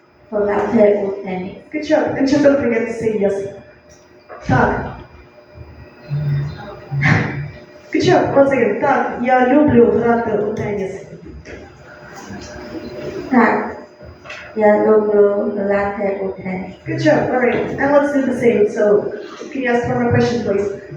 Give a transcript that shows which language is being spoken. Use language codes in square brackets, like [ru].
[en] Good job. And just don't forget to say yes. [uk] Так. [en] Good job. Once again. [uk] Так, я люблю грати у теніс. Так, я люблю грати у теніс. [en] Good job. All right. And let's do the same. So, can you ask one more question, please?